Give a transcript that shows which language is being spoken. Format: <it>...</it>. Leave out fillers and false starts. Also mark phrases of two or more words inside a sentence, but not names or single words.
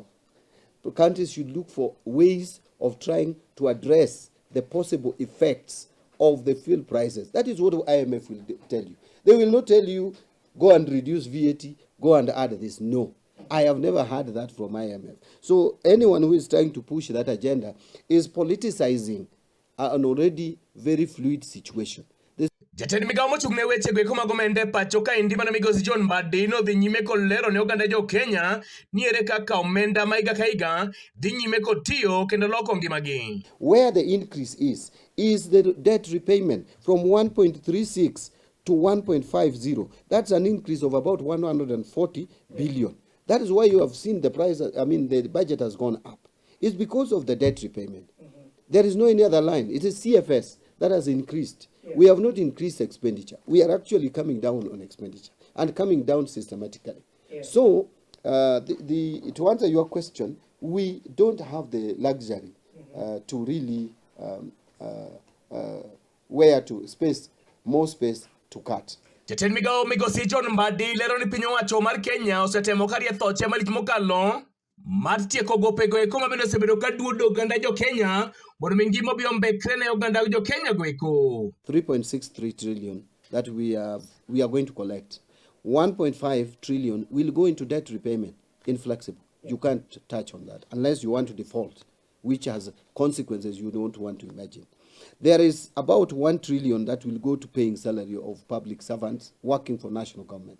<en>Countries should look for ways of trying to address the possible effects of the fuel prices. That is what IMF will tell you. They will not tell you, go and reduce VAT, go and add this. No. I have never heard that from IMF. So anyone who is trying to push that agenda is politicizing an already very fluid situation.</en> <luo>Jatend migawo mochung'ne weche go mag omenda e pacho kaendi mana migosi John Mbadi nodhi nyime kod lero ne oganda jo Kenya ni ere kaka omenda ma higa ka higa dhi nyime kod tiyo kendo loko ngimagi.</luo> <en>Where the increase is the debt repayment from 1.36 to 1.50. That's an increase of about 140 billion. That is why you have seen the price, the budget has gone up. It's because of the debt repayment. There is no any other line. It is CFS that has increased. We have not increased expenditure. We are actually coming down on expenditure and coming down systematically. So, to answer your question, we don't have the luxury to really where to more space to cut.</en> <luo>Jatend migawo migosi John Mbadi lero ni piny owacho mar Kenya osetemo karie thoche malich mokalo mar tieko gopego eko mabende osebedo ka duodo oganda jo Kenya mondo mi ngima obi ombekre ne oganda jo Kenya go eko.</luo> <en>3.63 trillion that we are going to collect. 1.5 trillion will go into debt repayment, inflexible. You can't touch on that unless you want to default, which has consequences you don't want to imagine. There is about 1 trillion that will go to paying salary of public servants working for national government.</en>